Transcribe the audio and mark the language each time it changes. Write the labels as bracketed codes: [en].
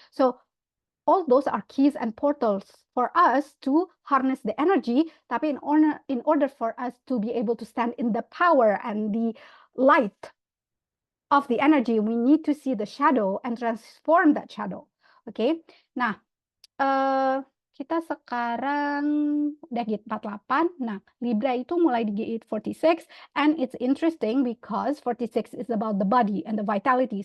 [en] So all those are keys and portals for us to harness the energy. [id] Tapi [en] in order for us to be able to stand in the power and the light of the energy, we need to see the shadow and transform that shadow. Oke. [id] Nah, kita sekarang udah gate 48. Nah, Libra itu mulai di gate 46, [en] and it's interesting because 46 is about the body and the vitality.